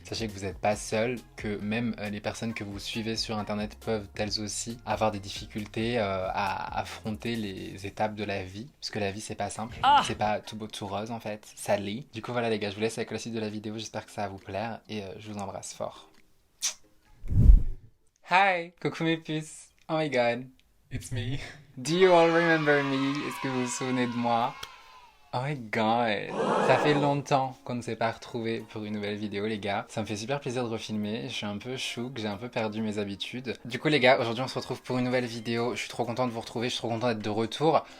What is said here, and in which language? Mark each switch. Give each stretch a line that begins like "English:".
French: Sachez que vous n'êtes pas seul, que même les personnes que vous suivez sur internet peuvent elles aussi avoir des difficultés à affronter les étapes de la vie, parce que la vie c'est pas simple, c'est pas tout beau tout rose en fait, ça l'est. Du coup voilà les gars, je vous laisse avec la suite de la vidéo, j'espère que ça va vous plaire et je vous embrasse fort.
English: Hi,
French: coucou mes puces,
English: oh my god, it's me. Do you all remember me?
French: Est-ce que vous vous souvenez de moi?
English: Oh my god,
French: ça fait longtemps qu'on ne s'est pas retrouvés pour une nouvelle vidéo les gars. Ça me fait super plaisir de refilmer, je suis un peu chouk, j'ai un peu perdu mes habitudes. Du coup les gars, aujourd'hui on se retrouve pour une nouvelle vidéo, je suis trop content de vous retrouver, je suis trop content d'être de retour.